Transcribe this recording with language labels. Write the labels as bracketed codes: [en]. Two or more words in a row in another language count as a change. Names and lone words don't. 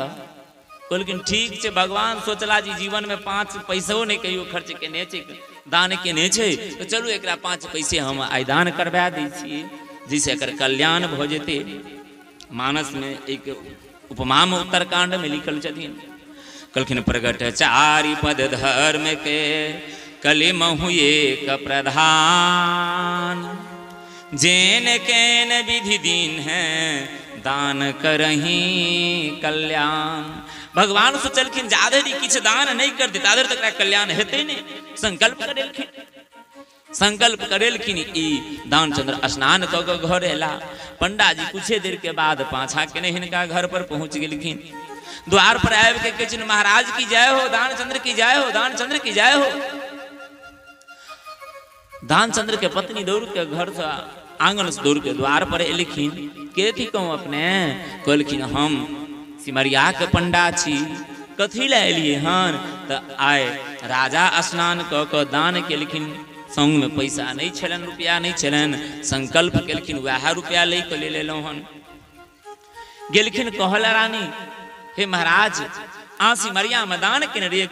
[mai] कहलखिन ठीक छै भगवान सोचला जी जीवन में 5 पैसो नहीं कहियो खर्च केने छै, दान केने छै, तो चलू एकरा 5 पैसे हम आइ दान करबा दै छियै जिससे एकर कल्याण भऽ जेतै। मानस में एक उपमा में उत्तरकांड में लिखल छथिन। कहलखिन [awa] प्रगट 4 पद धर्म के कलिमहु एक प्रधान, जेन केन विधि दीन है दान करही कल्याण। [mai] भगवान सोचलखिन जाधरि किछु दान नहीं कर दे ताधरि तक कल्याण हेतै नहीं। संकल्प करेलखिन, संकल्प करेलखिन। ई दानचंद्र स्नान कऽ कऽ घर एला। पंडा जी कुछे देर के बाद पाछा केने हिनका घर पर पहुँच गेलखिन। द्वार पर आबि के कहै महाराज की जय हो, दानचंद्र की जय हो, दानचंद्र की जय हो। दानचंद्र के पत्नी दौड़ के घर से आंगन से दौड़ के द्वार पर एलखिन। के थी कहूँ अपने? कहलखिन हम सिमरिया के पंडा छी। कथी ला एलिए हन? तो आए राजा स्नान कऽ कऽ दान केलखिन, संग में पैसा नहीं छलन, रुपया नहीं छलन। संकल्प केलखिन वह रुपया ले के ले लेलहुँ हन। गेलखिन कहला रानी हे महाराज आ सिमरिया में दान केने रहिए।